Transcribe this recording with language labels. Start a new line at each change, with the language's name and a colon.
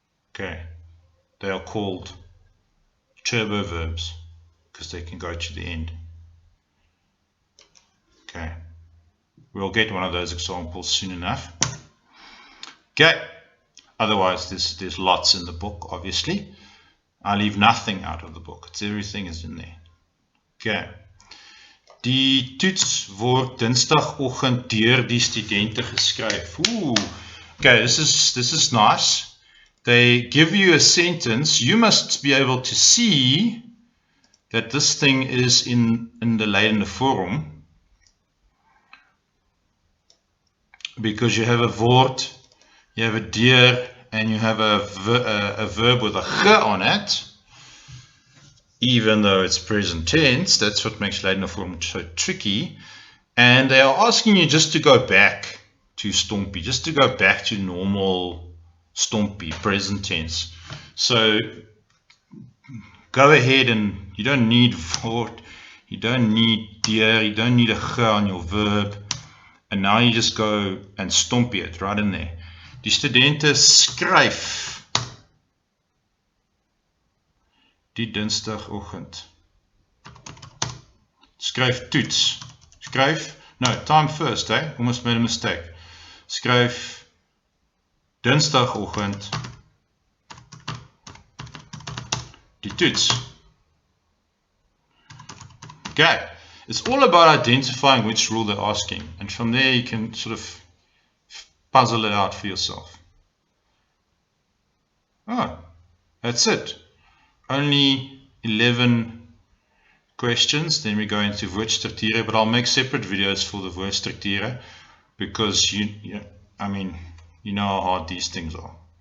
English: Okay, they are called turbo verbs because they can go to the end. Okay, we'll get one of those examples soon enough. Okay, otherwise there's lots in the book, obviously. I leave nothing out of the book. It's everything is in there. Okay.
Afrikaans: Die toets word Dinsdagoggend deur die studente geskryf.
English: Ooh. Okay, this is nice. They give you a sentence. You must be able to see that this thing is in the leidende vorm, because you have a word, you have a deur, and you have a verb with a g on it. Even though it's present tense, that's what makes leidende vorm so tricky. And they are asking you just to go back to stompie, just to go back to normal stompie, present tense. So go ahead, and you don't need word, you don't need deur, you don't need a g on your verb. And now you just go and stompie it right in there.
Afrikaans: Die studente skryf die Dinsdagoggend. Skryf toets. Skryf,
English: no, time first, eh? Almost made a mistake.
Afrikaans: Skryf Dinsdagoggend die toets.
English: Okay, it's all about identifying which rule they're asking, and from there you can sort of puzzle it out for yourself. Oh, that's it. Only 11 questions, then we go into woordstructure, but I'll make separate videos for the woordstructure because you know how hard these things are.